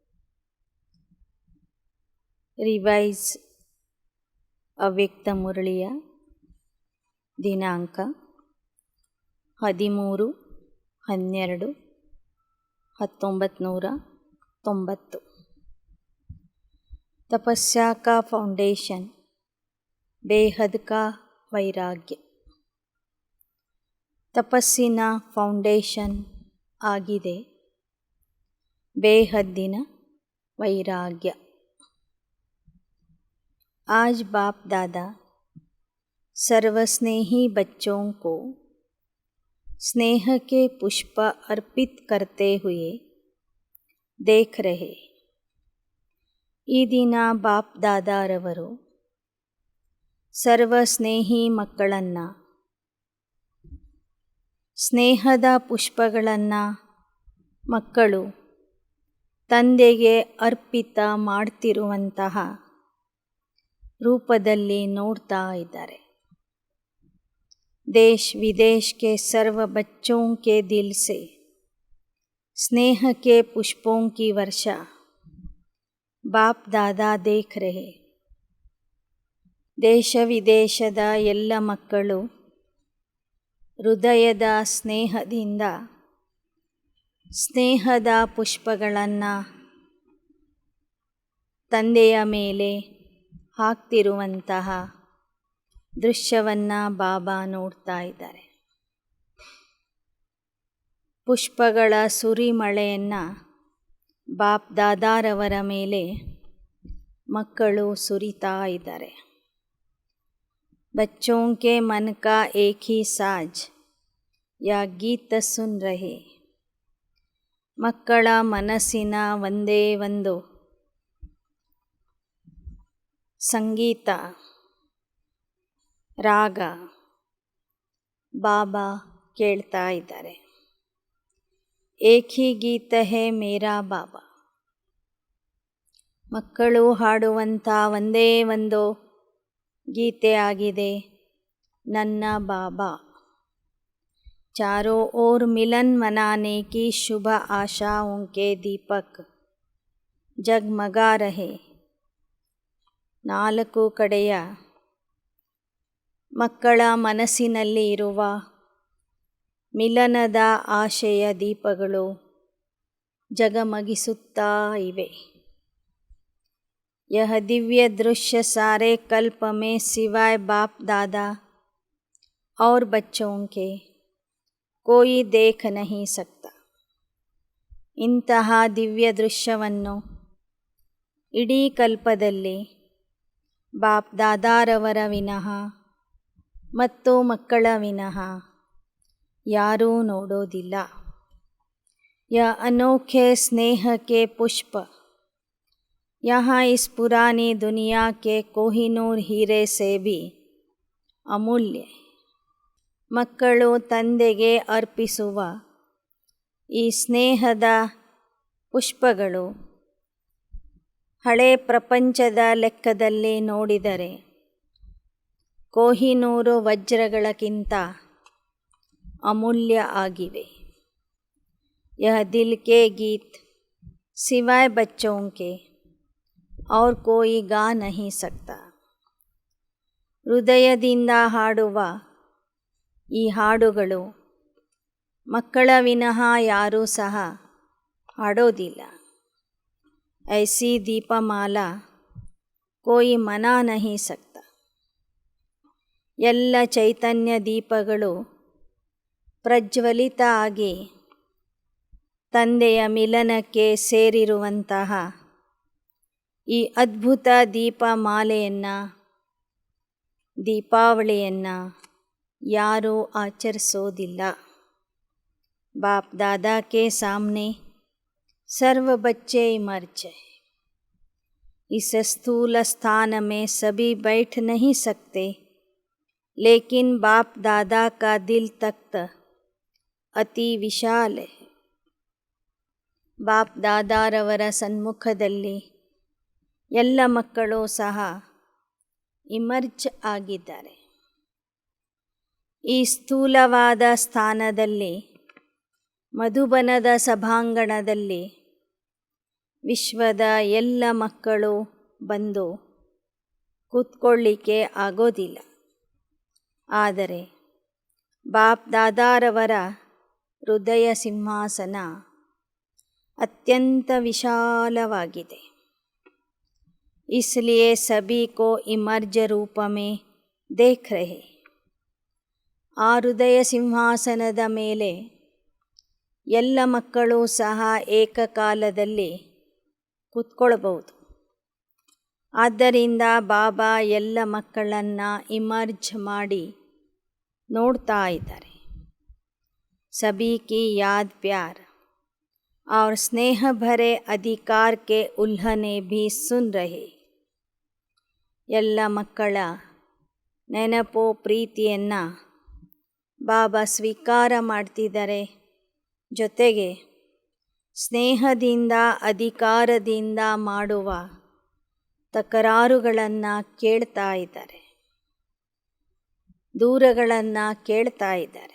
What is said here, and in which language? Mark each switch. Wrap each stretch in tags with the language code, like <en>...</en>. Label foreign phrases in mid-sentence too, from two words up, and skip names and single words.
<kn>ರಿವೈಸ್ ಅವ್ಯಕ್ತ ಮುರಳಿಯ ದಿನಾಂಕ 13/12/1990.</kn> <hi>तपस्या का फाउंडेशन बेहद का वैराग्य.</hi> <kn>ತಪಸ್ಸಿನ ಫೌಂಡೇಶನ್ ಆಗಿದೆ ಬೇಹದ್ದಿನ ವೈರಾಗ್ಯ.</kn> <hi>आज बाप दादा सर्वस्नेही बच्चों को स्नेह के पुष्प अर्पित करते हुए देख रहे.</hi> <kn>ಈ ದಿನ ಬಾಪ್ ದಾದಾರವರು ಸರ್ವಸ್ನೇಹಿ ಮಕ್ಕಳನ್ನು ಸ್ನೇಹದ ಪುಷ್ಪಗಳನ್ನು ಮಕ್ಕಳು ತಂದೆಗೆ ಅರ್ಪಿತ ಮಾಡ್ತಿರುವಂತಹ ರೂಪದಲ್ಲಿ ನೋಡ್ತಾ ಇದ್ದಾರೆ.</kn> <hi>देश विदेश के सर्व बच्चों के दिल से स्नेह के पुष्पों की वर्षा बाप दादा देख रहे.</hi> <kn>ದೇಶ ವಿದೇಶದ ಎಲ್ಲ ಮಕ್ಕಳು ಹೃದಯದ ಸ್ನೇಹದಿಂದ ಸ್ನೇಹದ ಪುಷ್ಪಗಳನ್ನು ತಂದೆಯ ಮೇಲೆ ಹಾಕ್ತಿರುವಂತಹ ದೃಶ್ಯವನ್ನು ಬಾಬಾ ನೋಡ್ತಾ ಇದ್ದಾರೆ. ಪುಷ್ಪಗಳ ಸುರಿಮಳೆಯನ್ನು ಬಾಪ್ ದಾದಾರವರ ಮೇಲೆ ಮಕ್ಕಳು ಸುರಿತಾ ಇದ್ದಾರೆ.</kn> <hi>बच्चों के मन का एक ही साज या गीत सुन रहे.</hi> <kn>ಮಕ್ಕಳ ಮನಸ್ಸಿನ ಒಂದೇ ಒಂದು ಸಂಗೀತ ರಾಗ ಬಾಬಾ ಕೇಳ್ತಾ ಇದ್ದಾರೆ.</kn> <hi>एक ही गीत है मेरा बाबा.</hi> <kn>ಮಕ್ಕಳು ಹಾಡುವಂಥ ಒಂದೇ ಒಂದು ಗೀತೆ ಆಗಿದೆ ನನ್ನ ಬಾಬಾ.</kn> <hi>चारों ओर मिलन मनाने की शुभ आशाओं के दीपक जगमगा रहे.</hi> <kn>ನಾಲ್ಕು ಕಡೆಯ ಮಕ್ಕಳ ಮನಸ್ಸಿನಲ್ಲಿ ಇರುವ ಮಿಲನದ ಆಶೆಯ ದೀಪಗಳು ಜಗಮಗಿಸುತ್ತಾ ಇವೆ.</kn> <hi>यह दिव्य दृश्य सारे कल्प में सिवाय बाप दादा और बच्चों के कोई देख नहीं सकता.</hi> <kn>ಇಂತಹ ದಿವ್ಯ ದೃಶ್ಯವನ್ನು ಇಡೀ ಕಲ್ಪದಲ್ಲಿ ಬಾಪ್ ದಾದಾರವರ ವಿನಃ ಮತ್ತು ಮಕ್ಕಳ ವಿನಃ ಯಾರೂ ನೋಡೋದಿಲ್ಲ.</kn> <hi>यह अनोखे स्नेह के पुष्प यहाँ इस पुरानी दुनिया के कोहिनूर हीरे से भी ಅಮೂಲ್ಯ.</hi> <kn>ಮಕ್ಕಳು ತಂದೆಗೆ ಅರ್ಪಿಸುವ ಈ ಸ್ನೇಹದ ಪುಷ್ಪಗಳು ಹಳೆ ಪ್ರಪಂಚದ ಲೆಕ್ಕದಲ್ಲಿ ನೋಡಿದರೆ ಕೋಹಿನೂರು ವಜ್ರಗಳಕ್ಕಿಂತ ಅಮೂಲ್ಯ ಆಗಿವೆ.</kn> <hi>यह दिल के गीत सिवाय बच्चों के और कोई गा नहीं सकता.</hi> <kn>ಹೃದಯದಿಂದ ಹಾಡುವ ಈ ಹಾಡುಗಳು ಮಕ್ಕಳ ವಿನಃ ಯಾರೂ ಸಹ ಹಾಡೋದಿಲ್ಲ.</kn> <hi>ऐसी दीपमाला कोई मना नहीं सकता.</hi> <kn>ಎಲ್ಲ ಚೈತನ್ಯ ದೀಪಗಳು ಪ್ರಜ್ವಲಿತ ಆಗಿ ತಂದೆಯ ಮಿಲನಕ್ಕೆ ಸೇರಿರುವಂತಹ ಈ ಅದ್ಭುತ ದೀಪಮಾಲೆಯನ್ನು ದೀಪಾವಳಿಯನ್ನು ಯಾರೂ ಆಚರಿಸೋದಿಲ್ಲ.</kn> <hi>बाप दादा के सामने सर्व बच्चे इमर्ज है. इस स्थूल स्थान में सभी बैठ नहीं सकते, लेकिन बाप दादा का दिल तख्त अति विशाल है.</hi> <kn>ಬಾಪ್ ದಾದಾರವರ ಸನ್ಮುಖದಲ್ಲಿ ಎಲ್ಲ ಮಕ್ಕಳು ಸಹ ಇಮರ್ಜ್ ಆಗಿದ್ದಾರೆ. ಈ ಸ್ಥೂಲವಾದ ಸ್ಥಾನದಲ್ಲಿ, ಮಧುಬನದ ಸಭಾಂಗಣದಲ್ಲಿ ವಿಶ್ವದ ಎಲ್ಲ ಮಕ್ಕಳು ಬಂದು ಕೂತ್ಕೊಳ್ಳಿಕ್ಕೆ ಆಗೋದಿಲ್ಲ. ಆದರೆ ಬಾಪ್ ದಾದಾರವರ ಹೃದಯ ಸಿಂಹಾಸನ ಅತ್ಯಂತ ವಿಶಾಲವಾಗಿದೆ.</kn> <hi>इसलिए सभी को इमर्ज रूप में देख रहे.</hi> <kn>ಆ ಹೃದಯ ಸಿಂಹಾಸನದ ಮೇಲೆ ಎಲ್ಲ ಮಕ್ಕಳು ಸಹ ಏಕಕಾಲದಲ್ಲಿ ಕೂತ್ಕೊಳ್ಬಹುದು. ಆದ್ದರಿಂದ ಬಾಬಾ ಎಲ್ಲ ಮಕ್ಕಳನ್ನು ಇಮರ್ಜ್ ಮಾಡಿ ನೋಡ್ತಾ ಇದ್ದಾರೆ.</kn> <hi>सभी की याद प्यार और स्नेह भरे अधिकार के उल्लंघने भी सुन रहे.</hi> <kn>ಎಲ್ಲ ಮಕ್ಕಳ ನೆನಪು ಪ್ರೀತಿಯನ್ನು ಬಾಬಾ ಸ್ವೀಕಾರ ಮಾಡ್ತಿದ್ದಾರೆ. ಜೊತೆಗೆ ಸ್ನೇಹದಿಂದ ಅಧಿಕಾರದಿಂದ ಮಾಡುವ ತಕರಾರುಗಳನ್ನು ಕೇಳ್ತಾ ಇದ್ದಾರೆ, ದೂರಗಳನ್ನು ಕೇಳ್ತಾ ಇದ್ದಾರೆ.</kn>